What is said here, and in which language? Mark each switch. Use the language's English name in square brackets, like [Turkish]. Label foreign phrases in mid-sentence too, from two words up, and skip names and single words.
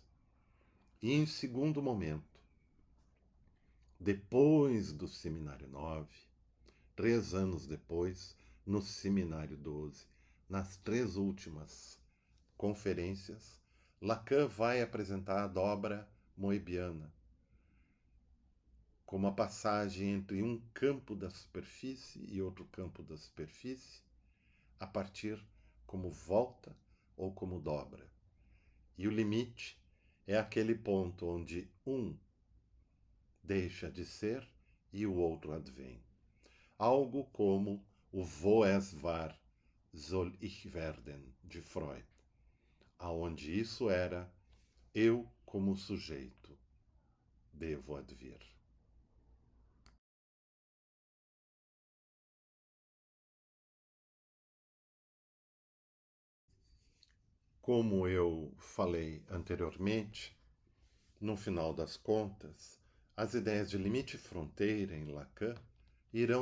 [Portuguese] E em segundo momento, depois do Seminário 9, 3 anos depois, no Seminário 12, nas 3 últimas conferências, Lacan vai apresentar a dobra moebiana como a passagem entre um campo da superfície e outro campo da superfície, a partir como volta ou como dobra. E o limite é aquele ponto onde um deixa de ser e o outro advém. Algo como o [German] Wo es wahr, soll ich werden, [Portuguese] de Freud, aonde isso era eu como sujeito devo advir. Como eu falei anteriormente, no final das contas, as ideias de limite e fronteira em Lacan irão